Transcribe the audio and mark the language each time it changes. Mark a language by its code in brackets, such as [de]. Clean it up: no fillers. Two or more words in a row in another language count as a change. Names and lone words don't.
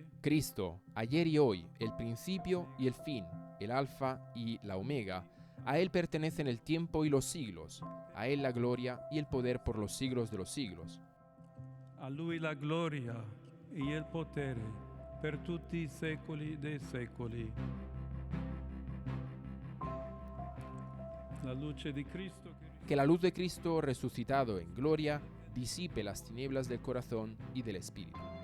[es] Cristo, ayer y hoy, el principio y el fin, el alfa y la omega. A Él pertenecen el tiempo y los siglos, a Él la gloria y el poder por los siglos de los siglos. [it] A Lui la gloria e il potere per tutti i secoli dei secoli. La luce di Cristo [es] Que la luz de Cristo resucitado en gloria disipe las tinieblas del corazón y del espíritu.